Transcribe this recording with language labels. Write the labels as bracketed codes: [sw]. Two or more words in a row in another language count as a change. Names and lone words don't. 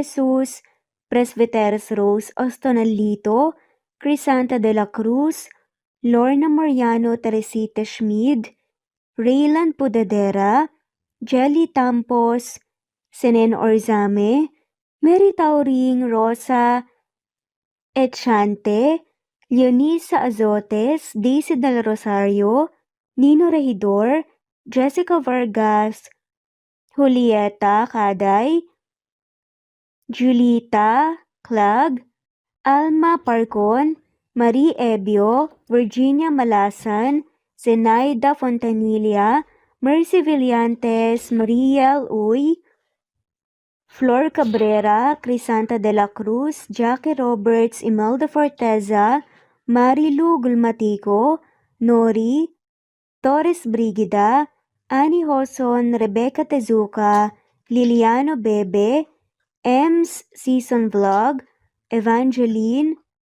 [en] Jesus, Presbyteros Rose Ostonalito, Crisanta de la Cruz, Lorna Mariano Teresita Schmid, Raylan Pudadera, Jelly Tampos, Senen Orzame, Mary Tauring, Rosa Echante, Leonisa Azotes, Daisy Del Rosario, Nino Regidor, Jessica Vargas, Julieta Caday, Julita Clag, Alma Parcon, Marie Ebio, Virginia Malasan, Zenaida Fontanilla, Mercy Villantes, Mariel Uy, Flor Cabrera, Crisanta de la Cruz, Jackie Roberts, Imelda Forteza, Marilu Gulmatico, Nori, Torres Brigida, Annie Hoson, Rebecca Tezuka, Liliano Bebe, Ems Season Vlog, Evangeline,